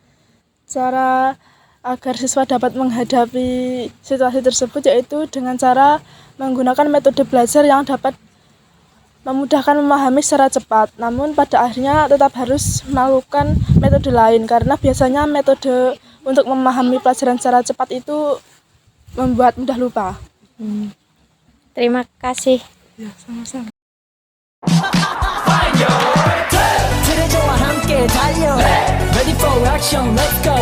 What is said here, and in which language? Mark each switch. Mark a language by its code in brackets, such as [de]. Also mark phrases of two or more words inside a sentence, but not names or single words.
[id] Cara agar siswa dapat menghadapi situasi tersebut yaitu dengan cara menggunakan metode belajar yang dapat memudahkan memahami secara cepat. Namun pada akhirnya tetap harus melakukan metode lain karena biasanya metode untuk memahami pelajaran secara cepat itu membuat mudah lupa. Terima kasih. Ya, sama-sama. [ko] 트레저와 함께 달려 [en] Ready for action, let's